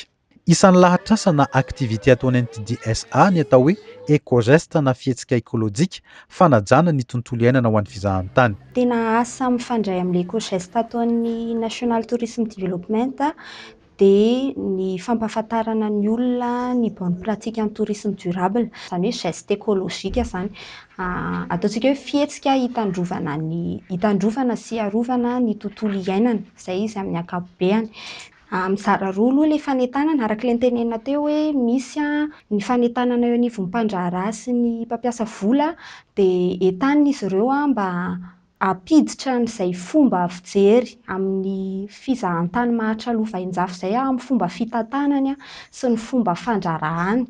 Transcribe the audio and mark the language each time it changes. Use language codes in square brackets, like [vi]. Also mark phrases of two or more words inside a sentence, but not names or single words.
[mg] Isan'ny lahatr'asa na aktivité ataon'ny NTD-SA ny atao hoe éco-geste na fihetsika ekôlôjika fanajana ny tontolo iainana ho an'ny fizahan-tany. Tena asa mifandray amin'ny éco-geste ataon'ny National Tourism Development dia ny fampahafantarana ny olona ny [fr] bonne pratique en tourisme durable, [mg] izany hoe [fr] geste écologique [mg] zany. Ataontsika hoe fihetsika hitandrovana sy arovana ny tontolo iainana, izay izy amin'ny ankapobeny. Mizara roa aloha ilay fanentanana, araka ilay tenenina teo hoe misy ny fanentanana eo anivon'ny mpandraharaha sy ny mpampiasa vola dia entanina izy ireo mba hampiditra n'izay fomba fijery amin'ny fizahan-tany mahatraloha vain-jafy izay amin'ny fomba fitantanany sy ny fomba fandrarahany.